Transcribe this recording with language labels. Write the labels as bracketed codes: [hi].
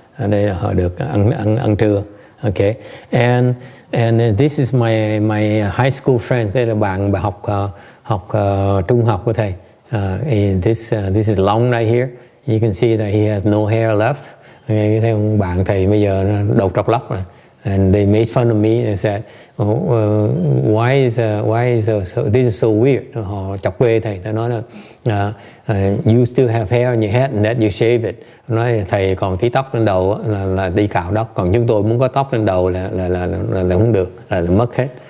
[vi] ở đây họ được ăn trưa. [en] Okay, and this is my high school friends. [vi] Đây là bạn học trung học của thầy. [en] This is Long right here. You can see that he has no hair left. [vi] Okay, thấy ông bạn thầy bây giờ đầu trọc lóc rồi. [en] And they made fun of me. They said, why is so this is so weird. [vi] Họ chọc quê thầy. Tôi nói là [en] you still have hair on your head and that you shave it. [vi] Nói thầy còn tí tóc trên đầu là đi cạo tóc, còn chúng tôi muốn có tóc trên đầu là không được, là mất hết.